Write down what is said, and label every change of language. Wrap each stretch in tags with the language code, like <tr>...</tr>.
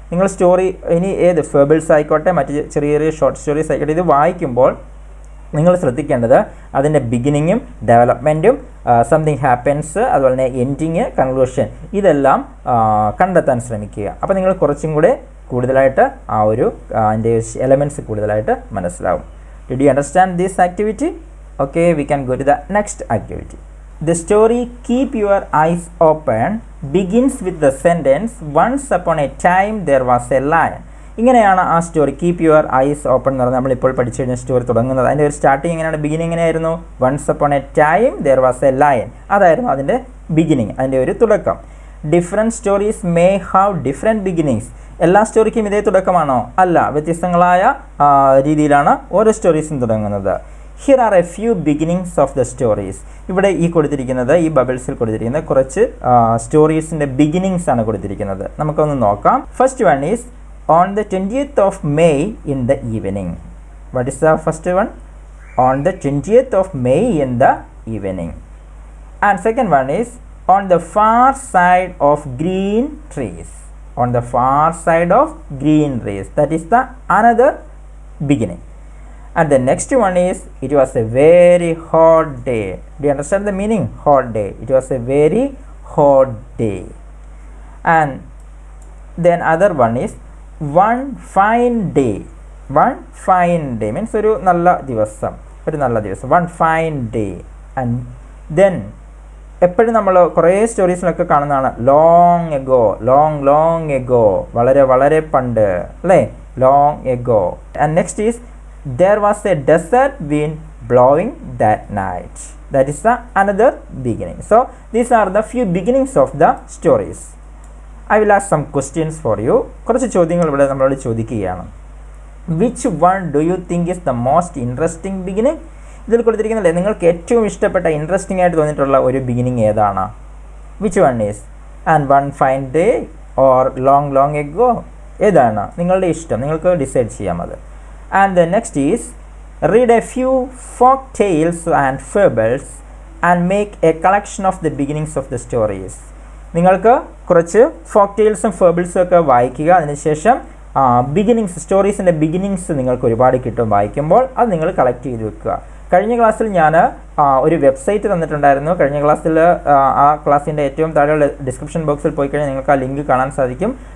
<ml>നിങ്ങൾ സ്റ്റോറി ഇനി ഏത് ഫേബിൾസ് ആയിക്കോട്ടെ, മറ്റ് ചെറിയ ചെറിയ ഷോർട്ട് സ്റ്റോറീസ് ആയിക്കോട്ടെ, ഇത് വായിക്കുമ്പോൾ നിങ്ങൾ ശ്രദ്ധിക്കേണ്ടത് അതിൻ്റെ ബിഗിനിങ്ങും ഡെവലപ്മെൻറ്റും സംതിങ് ഹാപ്പൻസ്, അതുപോലെ തന്നെ എൻഡിങ്, കൺക്ലൂഷൻ, ഇതെല്ലാം കണ്ടെത്താൻ ശ്രമിക്കുക. അപ്പോൾ നിങ്ങൾ കുറച്ചും കൂടെ കൂടുതലായിട്ട് ആ ഒരു അതിൻ്റെ എലമെൻറ്റ്സ് കൂടുതലായിട്ട് മനസ്സിലാവും.</ml> <en>Did you understand this activity? Okay, we can go to the next activity. The story Keep Your Eyes Open begins with the sentence, once upon a time there was a lion.</en> <ml>ഇങ്ങനെയാണ് ആ story keep your eyes open എന്ന് പറഞ്ഞാൽ നമ്മളിപ്പോൾ പഠിച്ചു കഴിഞ്ഞ story തുടങ്ങുന്നത്. അതിൻ്റെ ഒരു സ്റ്റാർട്ടിങ് എങ്ങനെയാണ്? ബിഗിനിങ് എങ്ങനെയായിരുന്നു?</ml> <en>Once upon a time there was a lion.</en> <ml>അതായിരുന്നു അതിൻ്റെ ബിഗിനിങ്, അതിൻ്റെ ഒരു തുടക്കം.</ml> <en>Different stories may have different beginnings.</en> <ml>എല്ലാ സ്റ്റോറിക്കും ഇതേ തുടക്കമാണോ? അല്ല, വ്യത്യസ്തങ്ങളായ രീതിയിലാണ് ഓരോ സ്റ്റോറീസും തുടങ്ങുന്നത്.</ml> <en>Here are a few beginnings of the stories.</en> <ml>ഇവിടെ ഈ കൊടുത്തിരിക്കുന്നത്, ഈ ബബിൾസിൽ കൊടുത്തിരിക്കുന്നത് കുറച്ച് സ്റ്റോറീസിൻ്റെ ബിഗിനിങ്സ് ആണ് കൊടുത്തിരിക്കുന്നത്. നമുക്കൊന്ന് നോക്കാം.</ml> <en>First one is on the 20th of May in the evening. What is the first one? On the 20th of May in the evening. And second one is on the far side of green trees. On the far side of green trees. That is the another beginning. And the next one is it was a very hot day. Do you understand the meaning? Hot day. It was a very hot day. And then other one is one fine day. One fine day means</en> <ml>ഒരു നല്ല ദിവസം, ഒരു നല്ല ദിവസം.</ml> <en>One fine day. And then</en> <ml>എപ്പോഴും നമ്മൾ കുറേ സ്റ്റോറീസിലൊക്കെ കാണുന്നതാണ്</ml> <en>long ago, long ago,</en> <ml>വളരെ വളരെ പണ്ട്, അല്ലേ?</ml> <en>Long ago. And next is there was a desert wind blowing that night. That is the another beginning. So these are the few beginnings of the stories. I will ask some questions for you.</en> <ml>കുറച്ച് ചോദ്യങ്ങൾ ഇവിടെ നമ്മളോട് ചോദിക്കുകയാണ്.</ml> <en>Which one do you think is the most interesting beginning?</en> <ml>ഇതിൽ കൊടുത്തിരിക്കുന്നില്ലേ, നിങ്ങൾക്ക് ഏറ്റവും ഇഷ്ടപ്പെട്ട interesting ആയിട്ട് തോന്നിയിട്ടുള്ള ഒരു ബിഗിനിങ് ഏതാണ്?</ml> <en>Which one is? And one fine day or long ago?</en> <ml>ഏതാണ് നിങ്ങളുടെ ഇഷ്ടം? നിങ്ങൾക്ക് ഡിസൈഡ് ചെയ്യാം അത്.</ml> <en>And the next is read a few folk tales and fables and make a collection of the beginnings of the stories.</en> <ml>നിങ്ങൾക്ക് കുറച്ച് folk ടെയിൽസും ഫേബിൾസും ഒക്കെ വായിക്കുക. അതിനുശേഷം ബിഗിനിങ്സ്, സ്റ്റോറീസിൻ്റെ ബിഗിനിങ്സ് നിങ്ങൾക്ക് ഒരുപാട് കിട്ടും വായിക്കുമ്പോൾ. അത് നിങ്ങൾ കളക്ട് ചെയ്ത് വെക്കുക. കഴിഞ്ഞ ക്ലാസ്സിൽ ഞാൻ ഒരു വെബ്സൈറ്റ് തന്നിട്ടുണ്ടായിരുന്നു. കഴിഞ്ഞ ക്ലാസ്സിൽ ആ ക്ലാസ്സിൻ്റെ ഏറ്റവും താഴെയുള്ള ഡിസ്ക്രിപ്ഷൻ ബോക്സിൽ പോയി കഴിഞ്ഞാൽ നിങ്ങൾക്ക് ആ ലിങ്ക് കാണാൻ സാധിക്കും.</ml>